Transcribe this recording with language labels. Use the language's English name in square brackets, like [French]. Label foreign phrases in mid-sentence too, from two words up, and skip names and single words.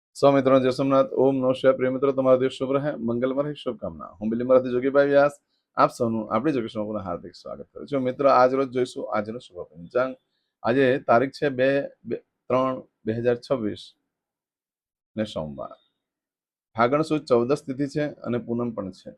[Hindi] सौ मित्रों जय सोमनाथ। [Sanskrit] ओम नमः शिवाय। [Hindi] प्रिय [Gujarati] મિત્રો, તમારો દિવસ શુભ રહે, મંગલમય રહે, શુભકામના। હું બિલીમરાથી જોગીભાઈ વ્યાસ આપ સૌનું આપણી જોગેશમાં પુનઃ હાર્દિક સ્વાગત કરું છું। મિત્રો, આજ રોજ જોઈશું આજનો શુભ પંચાંગ। આજે તારીખ છે 2/3/2026 ને સોમવાર। ફાગણ સુદ 14 તિથિ છે અને પૂનમ પણ છે।